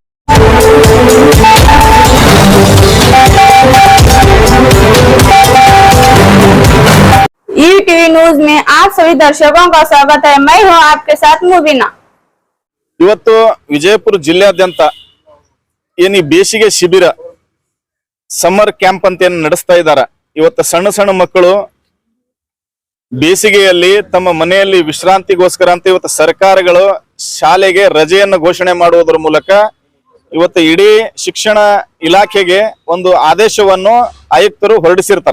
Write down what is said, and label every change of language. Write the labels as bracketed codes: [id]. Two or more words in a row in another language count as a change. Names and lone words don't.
[hi] ईटीवी न्यूज में आप सभी दर्शकों का स्वागत है। मैं हूं आपके साथ मुबीना। [kn] ಇವತ್ತು ವಿಜಯಪುರ ಜಿಲ್ಲೆಯಾದ್ಯಂತ ಏನು ಬೇಸಿಗೆ ಶಿಬಿರ [en] summer camp [kn] ಅಂತ ಏನು ನಡೆಸ್ತಾ ಇದ್ದಾರೆ. ಇವತ್ತು ಸಣ್ಣ ಸಣ್ಣ ಮಕ್ಕಳು ಬೇಸಿಗೆಯಲ್ಲಿ ತಮ್ಮ ಮನೆಯಲ್ಲಿ ವಿಶ್ರಾಂತಿಗೋಸ್ಕರ ಅಂತ ಇವತ್ತು ಸರ್ಕಾರಗಳು ಶಾಲೆಗೆ ರಜೆಯನ್ನು ಘೋಷಣೆ ಮಾಡುವುದರ ಮೂಲಕ ಇವತ್ತು ಇಡೀ ಶಿಕ್ಷಣ ಇಲಾಖೆಗೆ ಒಂದು ಆದೇಶವನ್ನು ಆಯುಕ್ತರು ಹೊರಡಿಸಿರ್ತಾರೆ.